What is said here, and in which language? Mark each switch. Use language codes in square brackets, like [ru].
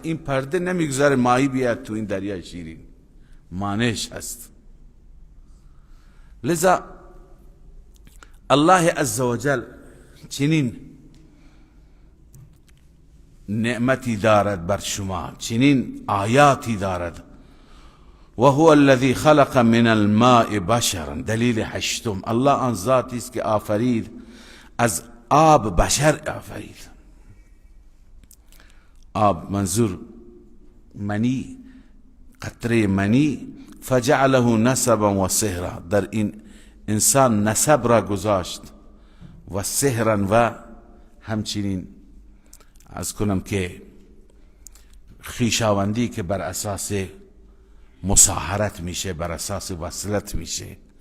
[fa] این پرده نمیگذاره ماهی بیاد تو این دریای شیرین، مانعش هست. لذا الله عزوجل چنین نعمتی دارد بر شما، چنین آیاتی دارد. [ar] و هو الذی خلق من الماء بشرا. [fa] دلیل هشتم، الله آن ذاتی است که آفرید از آب بشر آفرید. آب منظور منی، قطره منی. [ar] فجعله نسبا و سحرا. [fa] در این انسان نسب را گذاشت و سحرا و همچنین از کنم که خویشاوندی که بر اساس مصاهرت میشه، بر اساس وصلت میشه.